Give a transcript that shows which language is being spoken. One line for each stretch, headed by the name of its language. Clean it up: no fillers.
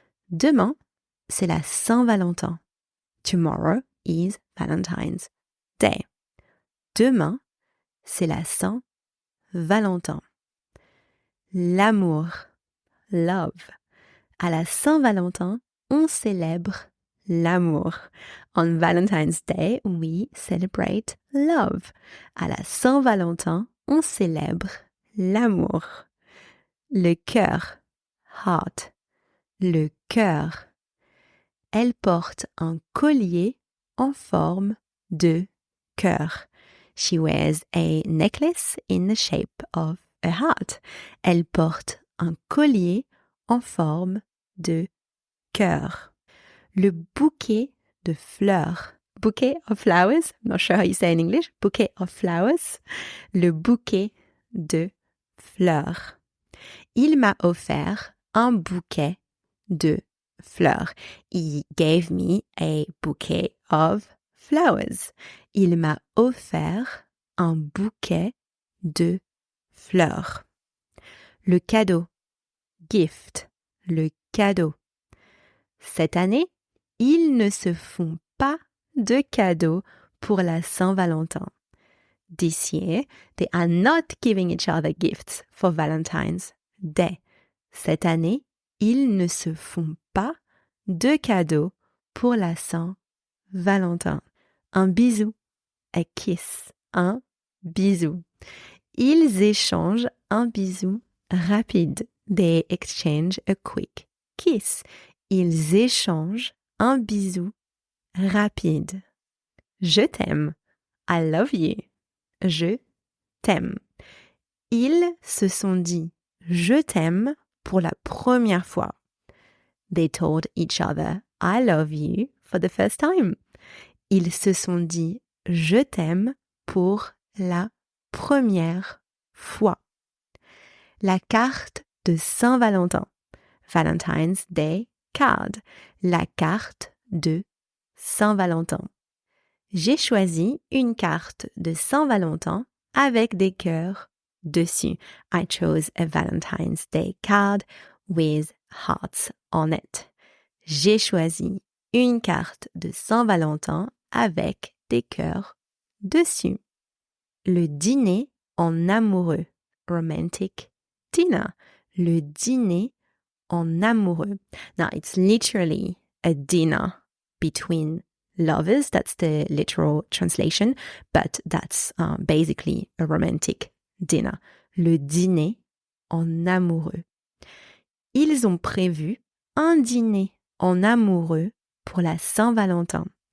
French: Demain, c'est la Saint-Valentin.
English: Tomorrow is Valentine's Day.
French: Demain, c'est la Saint-Valentin. L'amour, love. À la Saint-Valentin, on célèbre l'amour.
English: On Valentine's Day, we celebrate love.
French: À la Saint-Valentin, on célèbre l'amour. Le cœur, heart. Le cœur. Elle porte un collier en forme de cœur.
English: She wears a necklace in the shape of a heart.
French: Elle porte un collier en forme de cœur. Le bouquet de fleurs.
English: Bouquet of flowers. I'm not sure how you say in English. Bouquet of flowers.
French: Le bouquet de fleurs. Il m'a offert un bouquet de fleurs.
English: He gave me a bouquet of flowers.
French: Il m'a offert un bouquet de fleurs. Le cadeau, gift, le cadeau. Cette année, ils ne se font pas de cadeaux pour la Saint-Valentin.
English: This year, they are not giving each other gifts for Valentine's Day.
French: Cette année, ils ne se font pas de cadeaux pour la Saint-Valentin. Un bisou, a kiss, un bisou. Ils échangent un bisou rapide.
English: They exchange a quick kiss.
French: Ils échangent un bisou rapide. Je t'aime.
English: I love you.
French: Je t'aime. Ils se sont dit je t'aime pour la première fois.
English: They told each other I love you for the first time.
French: Ils se sont dit je t'aime pour la première fois. La carte de Saint-Valentin.
English: Valentine's Day card.
French: La carte de Saint-Valentin. J'ai choisi une carte de Saint-Valentin avec des cœurs dessus.
English: I chose a Valentine's Day card with hearts on it.
French: J'ai choisi une carte de Saint-Valentin avec des cœurs dessus. Le dîner en amoureux,
English: romantic dinner.
French: Le dîner en amoureux.
English: Now, it's literally a dinner between lovers. That's the literal translation, but that's basically a romantic dinner.
French: Le dîner en amoureux. Ils ont prévu un dîner en amoureux pour la Saint-Valentin.